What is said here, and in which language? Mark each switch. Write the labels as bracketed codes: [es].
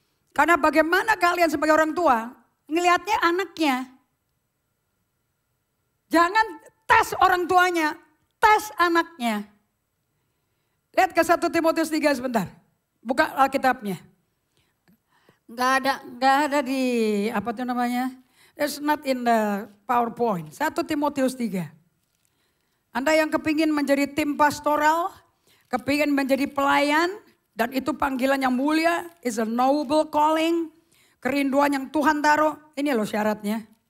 [id] Karena bagaimana kalian sebagai orang tua ngelihatnya anaknya. Jangan tes orang tuanya, tes anaknya. Lihat ke 1 Timotius 3 sebentar. Buka Alkitabnya. Enggak ada di apa itu namanya? [en] It's not in the PowerPoint. [id] 1 Timotius 3. Anda yang kepingin menjadi tim pastoral, kepingin menjadi pelayan, dan itu panggilan yang mulia, [en] is a noble calling, [id] kerinduan yang Tuhan taruh. Ini loh syaratnya.